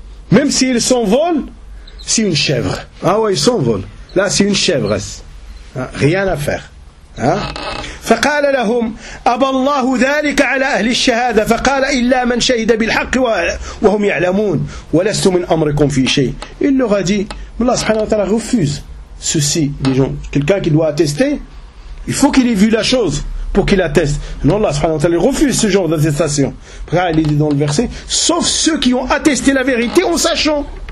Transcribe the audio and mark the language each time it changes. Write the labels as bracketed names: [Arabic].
[French] Même s'il s'envole, c'est une chèvre. Ah ouais, il s'envole. Là, c'est une chèvre. Rien à faire. [Arabic] فقال لهم أبى الله ذلك على أهل الشهادة فقال إلا من شهد بالحق وهم يعلمون ولست من أمركم في شيء. [French] Il leur a dit, mais Allah subhanahu wa ta'ala refuse ceci des gens. Quelqu'un qui doit attester, il faut qu'il ait vu la chose pour qu'il atteste. Non, Allah subhanahu wa ta'ala refuse ce genre d'attestation. Après, il est dit dans le verset, sauf ceux qui ont attesté la vérité en sachant.